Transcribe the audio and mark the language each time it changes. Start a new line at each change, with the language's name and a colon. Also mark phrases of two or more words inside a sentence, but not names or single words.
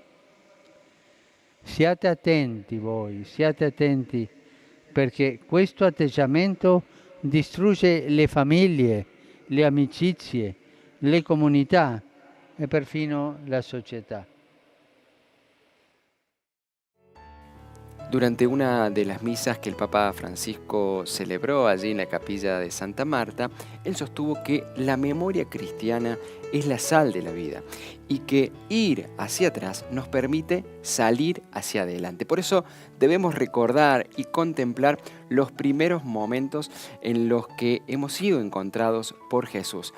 Italian: Siate attenti voi, siate attenti, perché questo atteggiamento distrugge le famiglie, le amicizie, le comunità e perfino la società.
Spanish: Durante una de las misas que el Papa Francisco celebró allí en la capilla de Santa Marta, él sostuvo que la memoria cristiana es la sal de la vida y que ir hacia atrás nos permite salir hacia adelante. Por eso debemos recordar y contemplar los primeros momentos en los que hemos sido encontrados por Jesús.